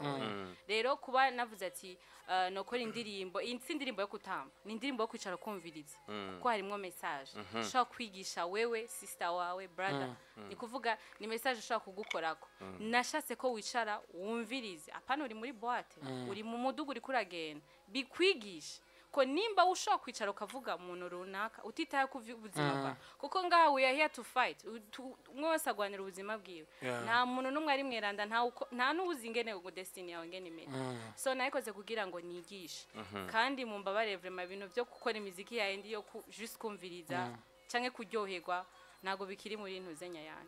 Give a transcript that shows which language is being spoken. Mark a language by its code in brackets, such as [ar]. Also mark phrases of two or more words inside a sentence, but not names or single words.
[rn] Rero kuba navuze ati nokora indirimbo yo kutamba ni indirimbo yo kwicara kumviriza kuko harimo message shaka kwigisha wewe sister wawe brother ni kuvuga ni message shaka kugukorako nashatse ko wicara wumvirize apana uri muri boîte uri mu mudugu uri kuragenda bikwigisha ko nimba ushaka kwicara ukavuga umuntu runaka utitaye ku ubuzima bwa kuko ngaho [en] we are here to fight [rn] umwe wese agwanira ubuzima bwiwe nta muntu numwe ari mweranda nta n'ubuzingene ngo destiny yawe ngene imene. So nayikoze kugira ngo nigishe kandi mu mbabare vraiment ibintu byo gukora imiziki yawe ndi yo just kumviriza canke kuryoherwa nago bikiri muri ntuzenya yanjye.